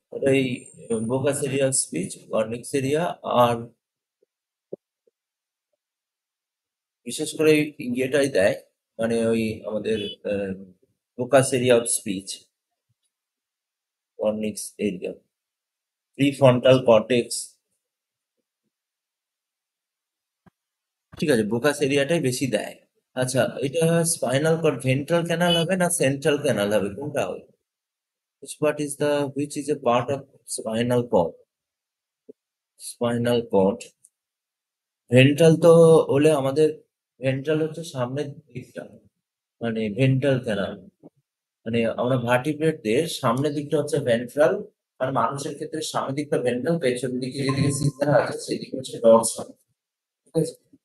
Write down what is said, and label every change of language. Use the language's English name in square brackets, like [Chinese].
[Bangla] ওই Broca's area of speech, ওয়ার্নিক্স area, আর বিশেষ করে ইয়েটাই দেয়, মানে ওই আমাদের Broca's area of speech, ওয়ার্নিক্স area, prefrontal cortex, ঠিক আছে, ব্রোকাস এরিয়াটাই বেশি দেয়। আচ্ছা, এটা স্পাইনাল কর্ড ভেন্ট্রাল ক্যানাল হবে না সেন্ট্রাল ক্যানাল হবে, কোনটা হবে? [English] Which is a part of spinal cord? Spinal cord. [Bangla] Ventral তো হলে আমাদের, ভেন্ট্রাল হচ্ছে সামনের দিকটা, মানে ভেন্ট্রাল ক্যানাল, মানে আমরা ভার্টিব্রেটদের সামনের দিকটা হচ্ছে ভেন্ট্রাল, আর মানুষের ক্ষেত্রে সামনের দিকটা ভেন্ট্রাল, পেছন দিকে যেদিকে সিস্টেম আছে সেদিকে হচ্ছে ডরসাল, ঠিক আছে।